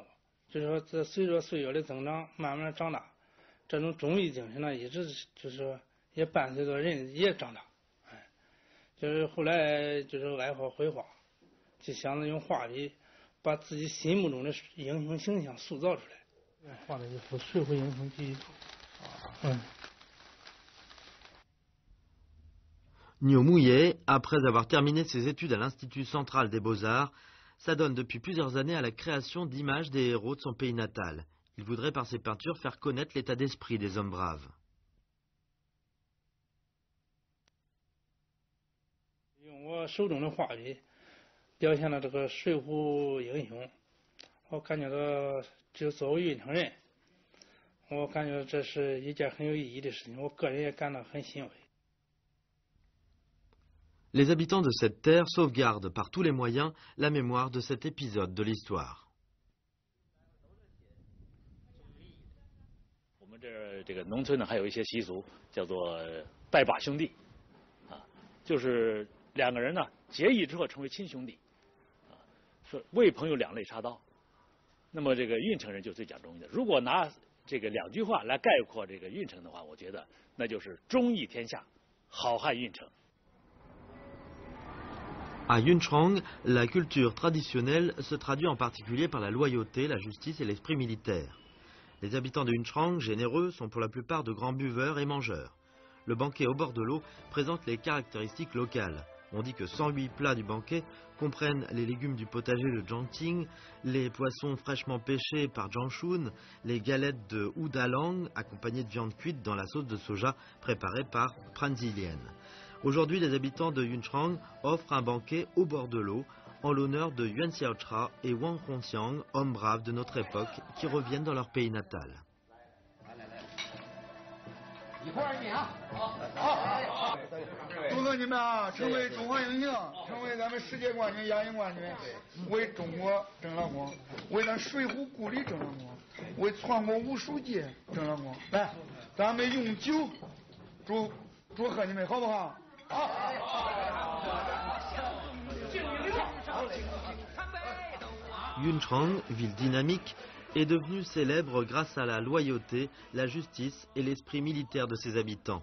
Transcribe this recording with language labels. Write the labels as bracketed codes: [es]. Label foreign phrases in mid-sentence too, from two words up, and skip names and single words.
[zh] 就是说，这随着岁月的增长，慢慢长大，这种忠义精神呢，一直就是说也伴随着人也长大。哎，就是后来就是爱好绘画。就想着用画笔把自己心目中的英雄形象塑造出来。画的一幅《水浒英雄记忆图》。 [fr] Niomouye, après avoir terminé ses études à l'Institut central des beaux-arts, s'adonne depuis plusieurs années à la création d'images des héros de son pays natal. Il voudrait par ses peintures faire connaître l'état d'esprit des hommes braves. [zh] 用我手中的画笔。表现了这个水浒英雄，我感觉到就作为运城人，我感觉这是一件很有意义的事情，我个人也感到很欣慰。 [fr] Les habitants de cette terre sauvegardent par tous les moyens la mémoire de cet épisode de l'histoire. [zh] 我们这个农村呢，还有一些习俗叫做拜把兄弟，啊，就是两个人呢结义之后成为亲兄弟。说为朋友两肋插刀，那么这个运城人就最讲忠义的。如果拿这个两句话来概括这个运城的话，我觉得那就是忠义天下，好汉运城。 [fr] À Yunchang, la culture traditionnelle se traduit en particulier par la loyauté, la justice et l'esprit militaire. Les habitants de Yunchang, généreux, sont pour la plupart de grands buveurs et mangeurs. Le banquet au bord de l'eau présente les caractéristiques locales. On dit que 108 plats du banquet comprennent les légumes du potager de Jiangting, les poissons fraîchement pêchés par Jiangshun, les galettes de Oudalang accompagnées de viande cuite dans la sauce de soja préparée par Pranzilian. Aujourd'hui, les habitants de Yunchang offrent un banquet au bord de l'eau en l'honneur de Yuan Xiaotra et Wang Hongxiang, hommes braves de notre époque qui reviennent dans leur pays natal. [zh] 祝贺你们啊，成为中华英雄，成为咱们世界冠军、亚运冠军，为中国争了光，为咱水浒故里争了光，为全国武术界争了光。来，咱们用酒祝贺你们，好不好？好。 [fr] Yunchang, ville dynamique, est devenue célèbre grâce à la loyauté, la justice et l'esprit militaire de ses habitants.